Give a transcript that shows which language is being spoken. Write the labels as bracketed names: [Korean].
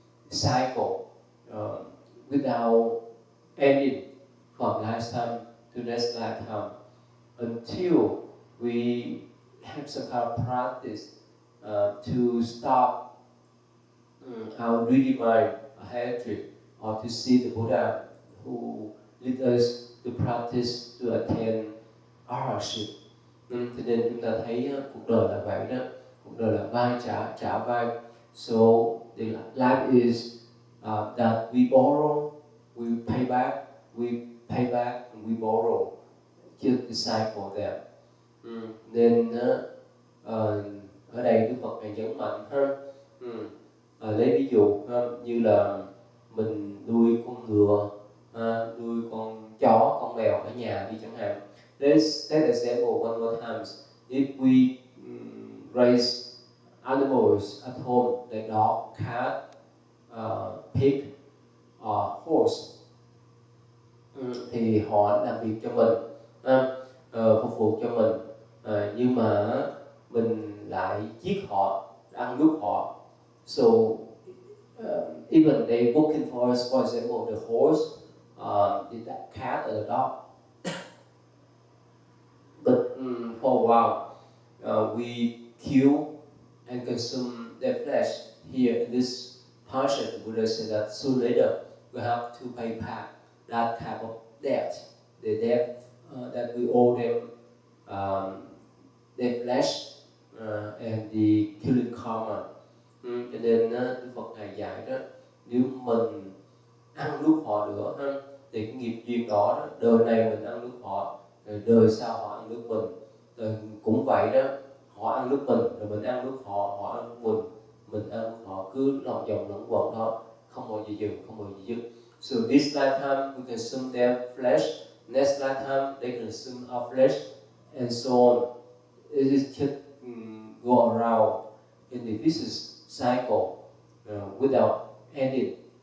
[English] cycle without ending, from lifetime to next lifetime, until we have some kind of practice to stop our greedy mind, our hatred, or to see the Buddha who lead us to practice to attain arhatship. [Vietnamese] Cho nên chúng ta thấy cuộc đời là vậy đó, cuộc đời là vai trả vai. [English] So the life is that we borrow, we pay back, and we borrow. Just the cycle there. [Vietnamese] Nên ở đây Đức Phật này nhấn mạnh hơn. Lấy ví dụ như là mình nuôi con ngựa, nuôi con chó, con mèo ở nhà đi chẳng hạn. [English] Let's take example one more times. If we raise animals at home, like dog, cat, pig, or horse, [Vietnamese] thì họ làm việc cho mình, phục vụ cho mình, nhưng mà mình lại giết họ, ăn nuốt họ. [English] So even they working for us, for example, the horse, the cat or the dog. But for a while, we kill and consume their flesh. Here in this parsha, the Buddha said that soon later we have to pay back that type of debt, the debt that we owe them, their flesh and the killing karma. [Vietnamese] Cho nên Đức Phật Ngài dạy đó, nếu mình ăn nuốt họ nữa thì cái nghiệp duyên đó, đời này mình ăn nuốt họ, rồi đời sau họ ăn nuốt mình, rồi cũng vậy đó, họ ăn nuốt mình rồi mình ăn nuốt họ, họ ăn nuốt mình ăn nuốt họ, cứ lòng vòng luẩn quẩn đó, không bao giờ dừng, không bao giờ dứt. [English] So this lifetime we consume their flesh, next lifetime they consume our flesh, and so on. It is just go around in the vicious cycle without ending.